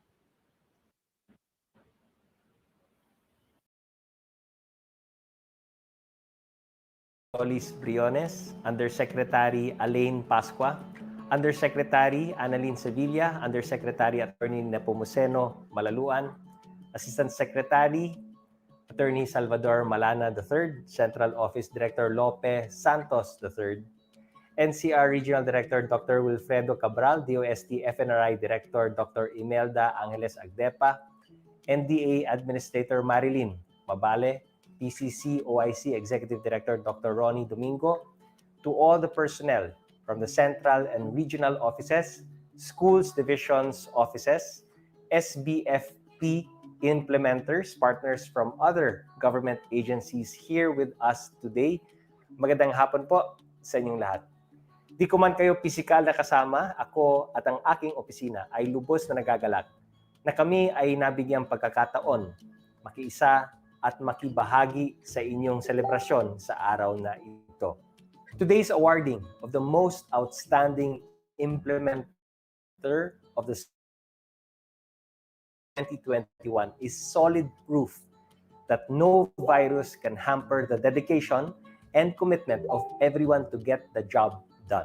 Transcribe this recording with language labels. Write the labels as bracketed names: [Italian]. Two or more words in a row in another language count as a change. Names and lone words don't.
[English] Solis Briones, Undersecretary Alain Pascua, Undersecretary Annalyn Sevilla, Undersecretary Attorney Nepomuceno Malaluan, Assistant Secretary Attorney Salvador Malana III, Central Office Director Lope Santos III, NCR Regional Director Dr. Wilfredo Cabral, DOST FNRI Director Dr. Imelda Angeles Agdepa, NDA Administrator Marilyn Mabale, PCC OIC Executive Director Dr. Ronnie Domingo, to all the personnel from the central and regional offices, schools divisions offices, SBFP SBFP implementers, partners from other government agencies here with us today. [Filipino] Magandang hapon po sa inyong lahat. Di ko man kayo pisikal na kasama, ako at ang aking opisina ay lubos na nagagalak na kami ay nabigyang pagkakataon, makiisa at makibahagi sa inyong selebrasyon sa araw na ito. [English] Today's awarding of the most outstanding implementer of the 2021 is solid proof that no virus can hamper the dedication and commitment of everyone to get the job done.